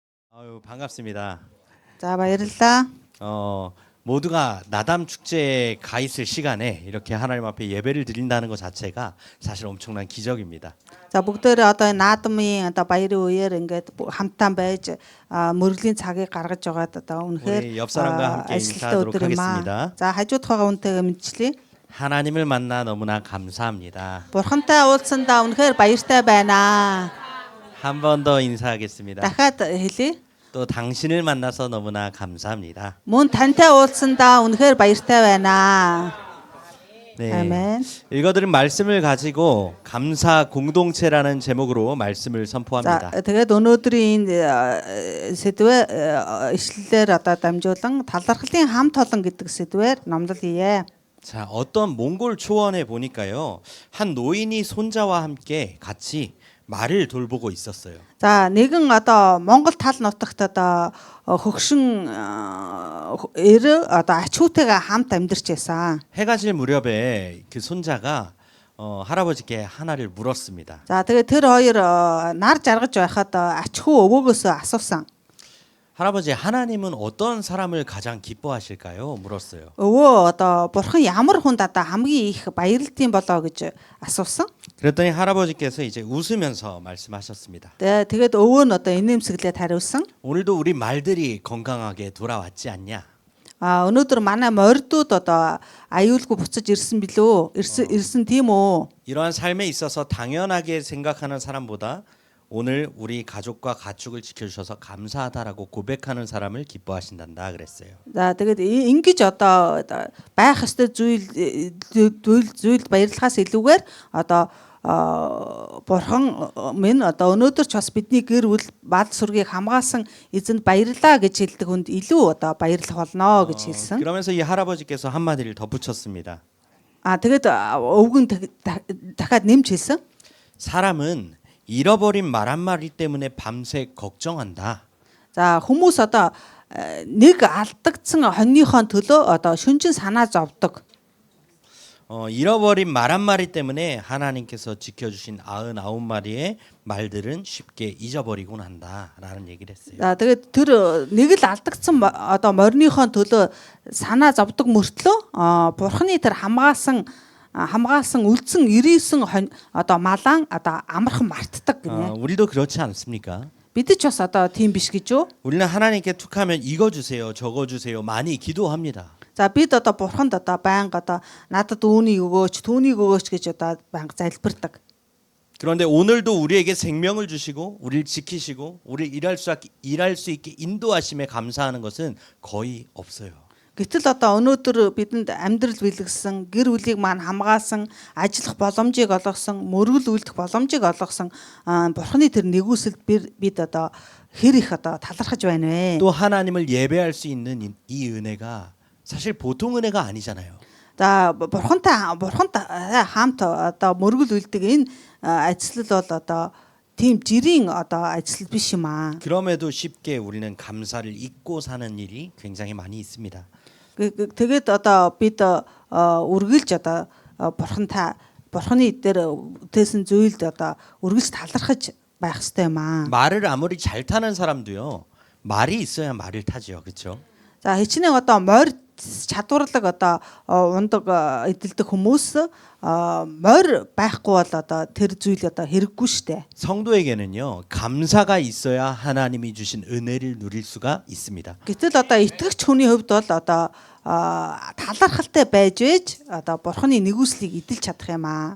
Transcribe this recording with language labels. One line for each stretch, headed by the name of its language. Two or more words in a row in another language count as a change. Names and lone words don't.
Korean: 아유, 반갑습니다.
Mongolian: 자, баярлалаа.
Korean: 모두가 나담 축제에 가 있을 시간에 이렇게 하나님 앞에 예배를 드린다는 것 자체가 사실 엄청난 기적입니다.
Mongolian: За бүгдээрээ одоо энэ наадмын одоо баярын үеэр ингээд хамтдаа байж мөрөглийн цагийг гаргаж байгаад одоо
Korean: 우리
Mongolian: үнэхээр
Korean: 옆 사람과 함께
Mongolian: ажилттай
Korean: 인사하도록
Mongolian: өдөр юм
Korean: 하겠습니다. аа.
Mongolian: За хажууд байгаа үнтэйгээ мэдчлээ.
Korean: 하나님을 만나 너무나 감사합니다.
Mongolian: Бурхантай уулзсандаа үнэхээр баяртай байна.
Korean: 한 번 더 인사하겠습니다.
Mongolian: Дахиад хэлье.
Korean: 또 당신을 만나서 너무나 감사합니다.
Mongolian: Мөн тантай уулзсандаа үнэхээр баяртай байна.
Korean: 네. 아멘. 읽어드린 말씀을 가지고 감사 공동체라는 제목으로 말씀을
Mongolian: За
Korean: 선포합니다.
Mongolian: тэгээд өнөөдрийн сэдвээ ишлэлээр одоо дамжуулан талархлын хамт олон гэдэг сэдвээр номлол хийе.
Korean: 자, 어떤 몽골 초원에 보니까요, 한 노인이 손자와 함께 같이 말을 돌보고 있었어요.
Mongolian: За нэгэн одоо Монгол тал нутагт одоо хөгшин эр одоо ачуутайгаа хамт амьдарч байсан.
Korean: 해가 질 무렵에 그 손자가 할아버지께 하나를 물었습니다.
Mongolian: За тэгээд тэр хоёр нар жаргаж байхад ачхүү өвөөгөөсөө асуусан.
Korean: 할아버지, 하나님은 어떤 사람을 가장 기뻐하실까요? 물었어요.
Mongolian: Өвөө одоо бурхан ямар хүнд одоо хамгийн их баярлдсан болоо гэж асуусан.
Korean: 그랬더니 할아버지께서 이제 웃으면서 말씀하셨습니다.
Mongolian: Тэгээд өвөө нь одоо инээмсэглээд хариулсан.
Korean: 오늘도 우리 말들이 건강하게 돌아왔지 않냐?
Mongolian: Өнөөдөр манай мордууд одоо аюулгүй буцаж ирсэн билүү? Ирсэн тийм үү?
Korean: 이러한 삶에 있어서 당연하게 생각하는 사람보다 오늘 우리 가족과 가축을 지켜주셔서 감사하다라고 고백하는 사람을 기뻐하신단다 그랬어요.
Mongolian: За тэгээд ингэж одоо байх ёстой зүйл баярлахаас илүүгээр одоо бурхан минь одоо өнөөдөр ч бас бидний гэр бүл бад сүргийг хамгаалсан эзэнд баярлаа гэж хэлдэг хүнд илүү одоо баярлах болно гэж хэлсэн.
Korean: 그러면서 이 할아버지께서 한마디를 덧붙였습니다.
Mongolian: Тэгээд өвгөн дахиад нэмж хэлсэн.
Korean: 사람은 잃어버린 말 한마디 때문에 밤새 걱정한다.
Mongolian: За хүмүүс одоо нэг алдагдсан хоньныхоо төлөө одоо шүнжин санаа зовдөг.
Korean: 잃어버린 말 한마디 때문에 하나님께서 지켜주신 99마리의 말들은 쉽게 잊어버리곤 한다라는 얘기를 했어요.
Mongolian: За тэгээд тэр нэг л алдагдсан одоо морныхоо төлөө санаа зовдөг мөртлөө бурхны тэр хамгаалсан үлдсэн 99 одоо малан одоо амархан мартдаг гинэ.
Korean: 우리도 그렇지 않습니까?
Mongolian: Бид ч бас одоо тийм биш гэж юу?
Korean: 우리는 하나님께 툭하면 이거 주세요, 저거 주세요 많이 기도합니다.
Mongolian: За бид одоо бурханд одоо байнга одоо надад үүнийг өгөөч, түүнийг өгөөч гэж одоо байнга залбирдаг.
Korean: 그런데 오늘도 우리에게 생명을 주시고 우리를 지키시고 우리를 일할 수 있게 인도하심에 감사하는 것은 거의 없어요.
Mongolian: Гэтэл одоо өнөөдөр бидэнд амьдрал бэлгэсэн, гэр бүлийг маань хамгаалсан, ажиллах боломжийг олгосон, мөргөл үйлдэх боломжийг олгосон бурхны тэр нэгүсэлд бид одоо хэр их одоо талархаж байна вэ?
Korean: 또 하나님을 예배할 수 있는 이 은혜가 사실 보통 은혜가 아니잖아요.
Mongolian: За бурхантай хамт одоо мөргөл үйлдэг энэ ажил бол одоо тийм жирийн одоо ажил биш юм аа.
Korean: 그럼에도 쉽게 우리는 감사를 잊고 사는 일이 굉장히 많이 있습니다.
Mongolian: Тэгээд одоо бид үргэлж одоо бурханы дээр үтээсэн зүйлд одоо үргэлж талархаж байх хэрэгтэй юм аа.
Korean: 말을 아무리 잘 타는 사람도요. 말이 있어야 말을 타죠. 그렇죠?
Mongolian: За хичнээн одоо морь чадварлаг одоо ундаг эдэлдэг хүмүүс морь байхгүй бол одоо тэр зүйл одоо хэрэггүй штэ.
Korean: 성도에게는요. 감사가 있어야 하나님이 주신 은혜를 누릴 수가 있습니다.
Mongolian: Гэтэл одоо итгэгч хүний хувьд бол одоо талархалтай байж одоо бурханы нэгүслийг эдэлж чадах юм аа.